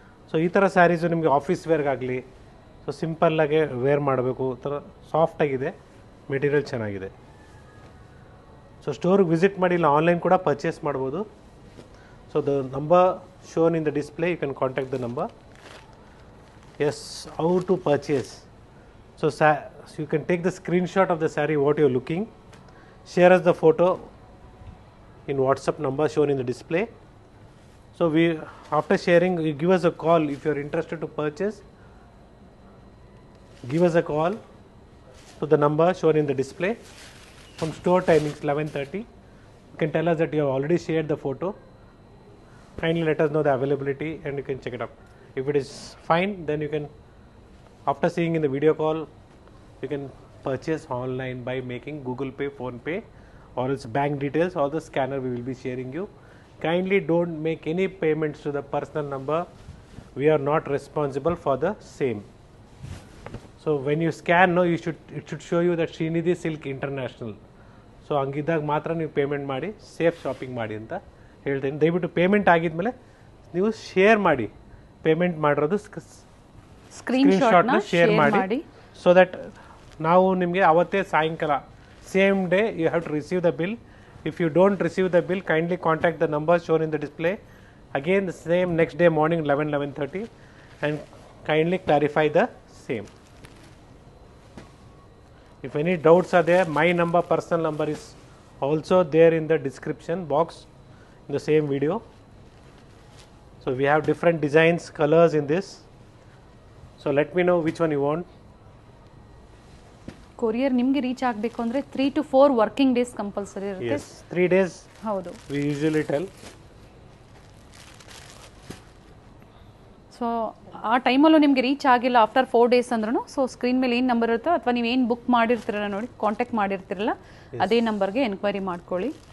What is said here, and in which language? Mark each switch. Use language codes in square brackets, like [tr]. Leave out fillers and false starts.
[kn] So ಈ ಥರ ಸ್ಯಾರೀಸು ನಿಮಗೆ ಆಫೀಸ್ ವೇರ್ಗಾಗಲಿ, ಸೊ ಸಿಂಪಲ್ಲಾಗೆ ವೇರ್ ಮಾಡಬೇಕು, ಥರ ಸಾಫ್ಟಾಗಿದೆ, ಮೆಟೀರಿಯಲ್ ಚೆನ್ನಾಗಿದೆ. [en] so [kn] ಸ್ಟೋರ್ಗೆ ವಿಸಿಟ್ ಮಾಡಿ, ಇಲ್ಲ ಆನ್ಲೈನ್ ಕೂಡ ಪರ್ಚೇಸ್ ಮಾಡ್ಬೋದು. [en] So the number shown in the display, you can contact the number. Yes, how to purchase. So you can take the screenshot of the saree what you are looking, share us the photo in WhatsApp number shown in the display. So after sharing, you give us a call if you are interested to purchase. Give us a call to the number shown in the display. From store timings 11:30. You can tell us that you have already shared the photo. Kindly let us know the availability and you can check it up. If it is fine, then you can, after seeing in the video call, you can purchase online by making Google Pay, Phone Pay, or its bank details or the scanner we will be sharing you. Kindly don't make any payments to the personal number. We are not responsible for the same. So when you scan, no, it should show you that Srinidhi Silk International. [kn] So ಹಂಗಿದ್ದಾಗ ಮಾತ್ರ ನೀವು payment ಮಾಡಿ safe shopping ಮಾಡಿ ಅಂತ ಹೇಳ್ತೀನಿ. ದಯವಿಟ್ಟು payment ಆಗಿದ್ಮೇಲೆ ನೀವು share ಮಾಡಿ, payment ಮಾಡಿರೋದು ಸ್ಕ್ರೀನ್ಶಾಟ್ನ ಶೇರ್ ಮಾಡಿ. [en] so that [kn] ನಾವು ನಿಮಗೆ ಅವತ್ತೇ ಸಾಯಂಕಾಲ [en] Same day you have to receive the bill. If you don't receive the bill, kindly contact the number shown in the display. Again the same next day morning 11:30 and kindly clarify the same. If any doubts are there, my number, personal number is also there in the description box in the same video. So we have different designs, colors in this. So let me know which one you want. [kn] Courier ನಿಮಗೆ reach ಆಗಬೇಕು ಅಂದರೆ 3 to 4 working days compulsory ಇರುತ್ತೆ. [en] Yes, 3 days. [kn] ಹೌದು, [en] we usually tell. [kn] So ಆ ಟೈಮಲ್ಲೂ ನಿಮಗೆ reach ಆಗಿಲ್ಲ [en] after 4 days [kn] ಅಂದ್ರೂ, ಸೊ ಸ್ಕ್ರೀನ್ ಮೇಲೆ ಏನು ನಂಬರ್ ಇರುತ್ತೋ ಅಥವಾ ನೀವು ಏನು ಬುಕ್ ಮಾಡಿರ್ತೀರಲ್ಲ ನೋಡಿ, ಕಾಂಟ್ಯಾಕ್ಟ್ ಮಾಡಿರ್ತಿರಲ್ಲ, ಅದೇ ನಂಬರ್ಗೆ ಎನ್ಕ್ವೈರಿ ಮಾಡ್ಕೊಳ್ಳಿ.